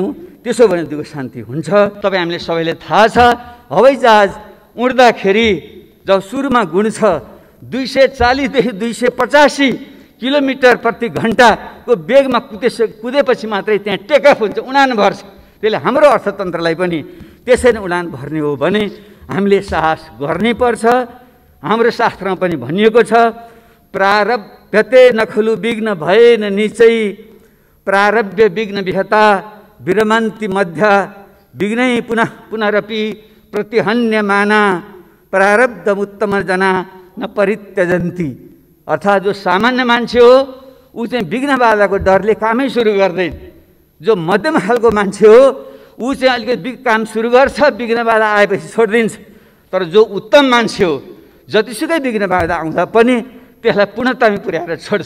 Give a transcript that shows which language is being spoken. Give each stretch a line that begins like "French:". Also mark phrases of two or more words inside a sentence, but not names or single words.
Nepali: त्यसो भने दिगो शान्ति हुन्छ। तपाईँ हामीले सबैले थाहा छ, हवाईजहाज उड्दाखेरि जब सुरुमा गुड्छ 240 देखि 285 किलोमिटर प्रति घन्टाको वेगमा कुदेपछि मात्रै त्यहाँ टेकअफ हुन्छ, उडान भर्छ। त्यसले हाम्रो अर्थतन्त्रलाई पनि त्यसरी उडान भर्ने हो भने हामीले साहस गर्नै पर्छ।
Sanskrit: हाम्रो शास्त्रमा पनि भनिएको छ, प्रारब्धते नखलु विघ्न भएन निचै, प्रारब्ध विघ्न विहता विरमन्ति मध्या, विघ्नै पुनः पुनरपि प्रतिहन्यमाना, प्रारब्ध उत्तम जना न परित्यजन्ति।
Nepali: अर्थात् जो सामान्य मान्छे हो ऊ चाहिँ विघ्न बाधाको डरले कामै सुरु गर्दैन। जो मध्यम खालको मान्छे हो ऊ चाहिँ अलिकति काम सुरु गर्छ, विघ्न बाधा आएपछि छोडिदिन्छ। तर जो उत्तम मान्छे हो जतिसुकै विघ्न बाधा आउँदा पनि त्यसलाई पूर्णतामा पुर्याएर छोड्छ।